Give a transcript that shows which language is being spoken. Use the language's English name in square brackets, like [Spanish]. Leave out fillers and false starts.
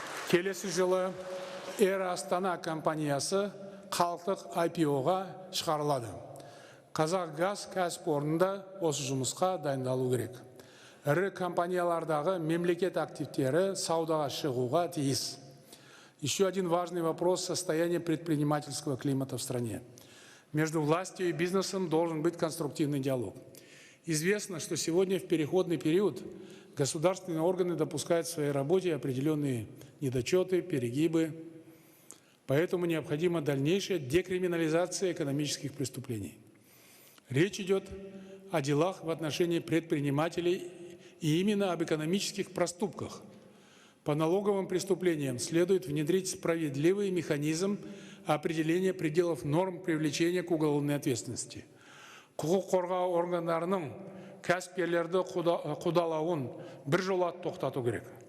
[Kazakh] Келесі жылы Air Астана компаниясы халықтық IPO-ға шығарылады. Қазақгаз кәсіпорнында осы жұмысқа дайындалу керек. Ірі компаниялардағы мемлекет активтері саудаға шығуға тиіс. [Russian] Еще один важный вопрос – состояние предпринимательского климата в стране. Между властью и бизнесом должен быть конструктивный диалог. Известно, что сегодня в переходный период государственные органы допускают в своей работе определенные недочеты, перегибы. Поэтому необходима дальнейшая декриминализация экономических преступлений. Речь идет о делах в отношении предпринимателей и именно об экономических проступках. По налоговым преступлениям следует внедрить справедливый механизм определения пределов норм привлечения к уголовной ответственности. [Kazakh] Құқық қорғау органдарының кәсіпкерлерді қудалауын біржола тоқтату керек.